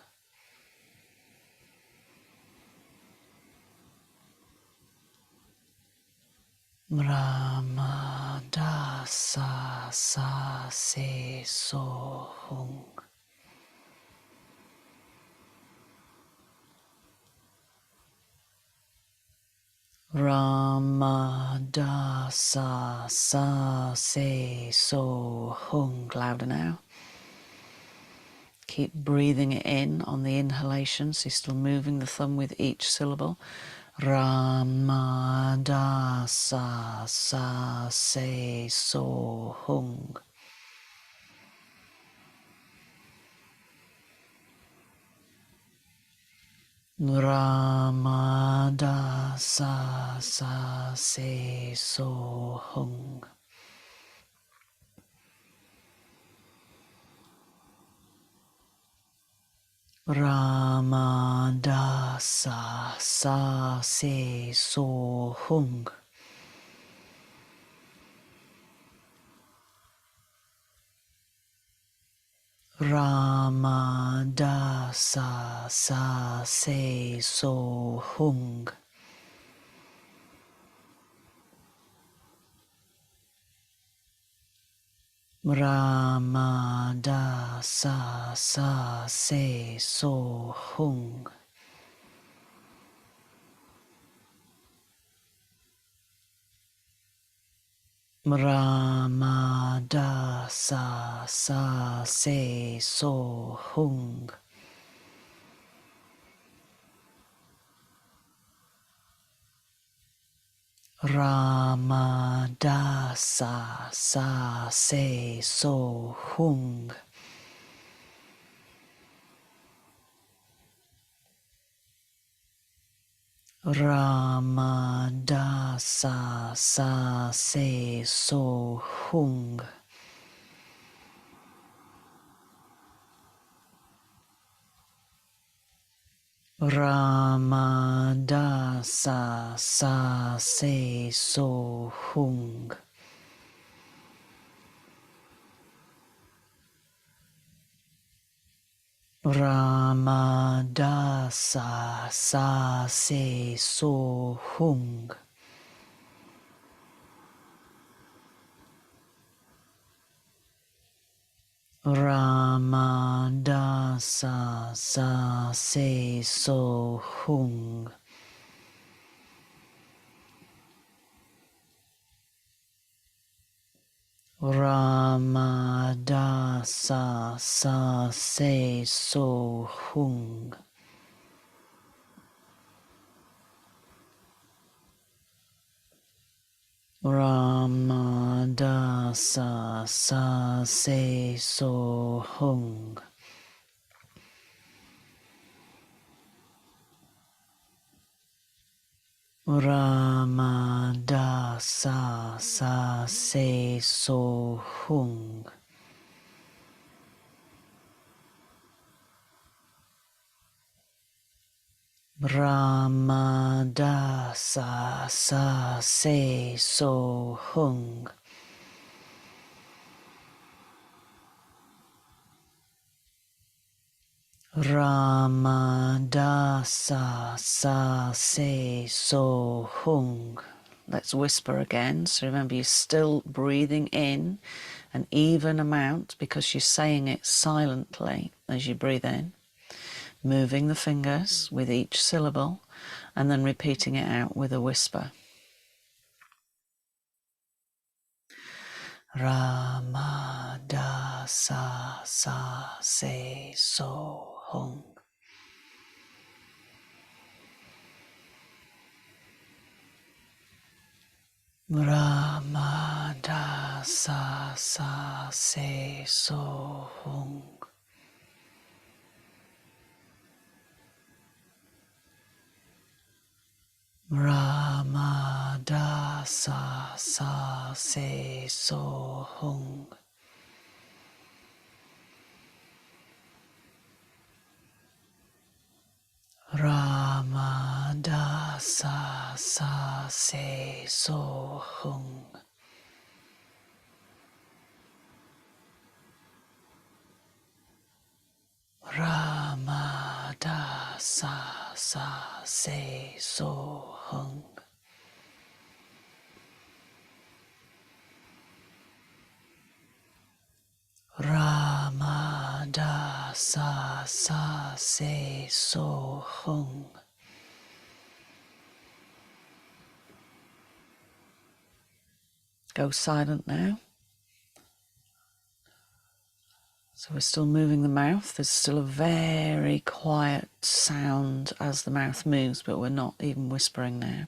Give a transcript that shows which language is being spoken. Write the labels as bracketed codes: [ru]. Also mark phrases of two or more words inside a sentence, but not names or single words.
[pa] ਰਾਮਾ ਦਾ ਸਾ ਸਾ ਸੇ ਸੋ ਹੰਗ. ਰਾਮਾ ਦਾ ਸਾ ਸਾ ਸੇ ਸੋ ਹੰਗ. [en] Louder now. Keep breathing it in on the inhalation, so you're still moving the thumb with each syllable. [pa] ਰਾਮਾ ਦਾ ਸਾ ਸਾ ਸੇ ਸੋ ਹੰਗ. ਰਾਮਾ ਦਾ ਸਾ ਸਾ ਸੇ ਸੋ ਹੰਗ. ਰਾਮਾ ਦਾ ਸਾ ਸਾ ਸੇ ਸੋ ਹੰਗ. ਰਾਮਾ ਦਾਸਾ ਸਾ ਸੇ ਸੋ ਹੰਗ. ਰਾਮਾ ਦਾਸਾ ਸਾ ਸੇ ਸੋ ਹੰਗ. ਰਾਮਾ ਦਾਸਾ ਸਾ ਸੇ ਸੋ ਹੰਗ. ਰਾਮਾ ਦਾਸਾ ਸਾ ਸੇ ਸੋ ਹੰਗ. ਰਾਮਾ ਦਾਸਾ ਸਾ ਸੇ ਸੋ ਹੰਗ. ਰਾਮਾ ਦਾਸਾ ਸਾ ਸੇ ਸੋ ਹੰਗ. ਰਾਮਾ ਦਾਸਾ ਸਾ ਸੇ ਸੋ ਹੰਗ. ਰਾਮਾ ਦਾਸਾ ਸਾ ਸੇ ਸੋ ਹੰਗ. ਰਾਮਾ ਦਾਸਾ ਸਾ ਸੇ ਸੋ ਹੰਗ. ਰਾਮਾ ਦਾਸਾ ਸਾ ਸੇ ਸੋ ਹੰਗ. ਰਾਮਾ ਦਾਸਾ ਸਾ ਸੇ ਸੋ ਹੰਗ. ਰਾਮਾ ਦਾਸਾ ਸਾ ਸੇ ਸੋ ਹੰਗ. ਰਾਮਾ ਦਾਸਾ ਸਾ ਸੇ ਸੋ ਹੰਗ. [en] Let's whisper again. So remember, you're still breathing in an even amount because you're saying it silently as you breathe in, moving the fingers with each syllable and then repeating it out with a whisper. [pa] ਰਾਮਾ ਦਾਸਾ ਸਾ ਸੇ ਸੋ ਹੰਗ. ਰਾਮਾ ਦਾਸਾ ਸਾ ਸੇ ਸੋ ਹੰਗ. ਰਾਮਾ ਦਾਸਾ ਸਾ ਸੇ ਸੋ ਹੰਗ. ਰਾਮਾ ਦਾਸਾ ਸਾ ਸੇ ਸੋ ਹੰਗ. ਰਾਮਾ ਦਾਸਾ ਸਾ ਸੇ ਸੋ ਹੰਗ. ਰਾਮਾ ਦਾਸਾ ਸਾ ਸੇ ਸੋ ਹੰਗ. [en] Go silent now. So we're still moving the mouth. There's still a very quiet sound as the mouth moves, but we're not even whispering now.